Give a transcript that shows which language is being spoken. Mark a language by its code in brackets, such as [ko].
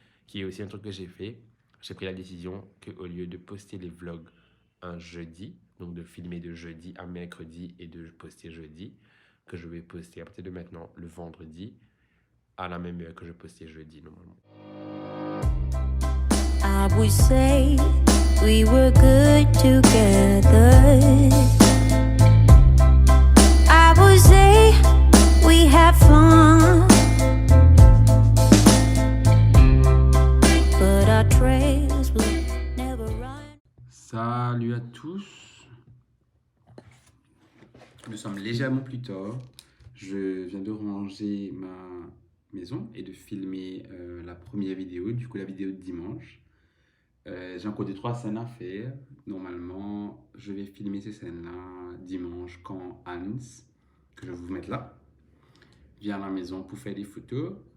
[fr] Qui est aussi un truc que j'ai fait. J'ai pris la décision qu'au lieu de poster les vlogs un jeudi, donc de filmer de jeudi à mercredi et de poster jeudi, que je vais poster à partir de maintenant le vendredi à la même heure que je postais jeudi normalement. [en] I would say we were good together. I would say we had fun. But our trails will never run. [fr] Salut à tous. Nous sommes légèrement plus tard. Je viens de ranger ma maison et de filmer la première vidéo, du coup la vidéo de dimanche. J'ai encore 3 scènes à faire. Normalement, je vais filmer ces scènes-là dimanche quand Hans, que je vais vous mettre là, vient à la maison pour faire des photos.